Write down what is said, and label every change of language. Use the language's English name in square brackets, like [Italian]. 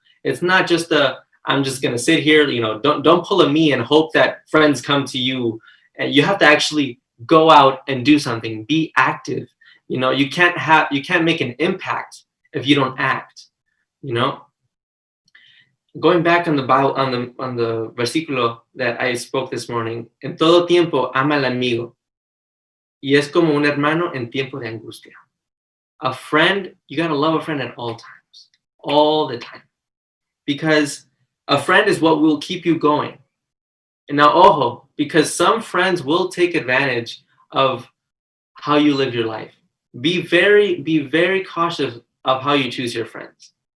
[English] It's not just I'm just going to sit here, you know, don't pull a me and hope that friends come to you. And you have to actually go out and do something, be active. You know, you can't make an impact if you don't act, you know. Going back on the Bible, on the versículo that I spoke this morning, [Spanish] en todo tiempo ama al amigo, y es como un hermano en tiempo de angustia. [English] A friend, you gotta love a friend at all times, all the time, because a friend is what will keep you going. And now, ojo, because some friends will take advantage of how you live your life. Be very cautious of how you choose your friends.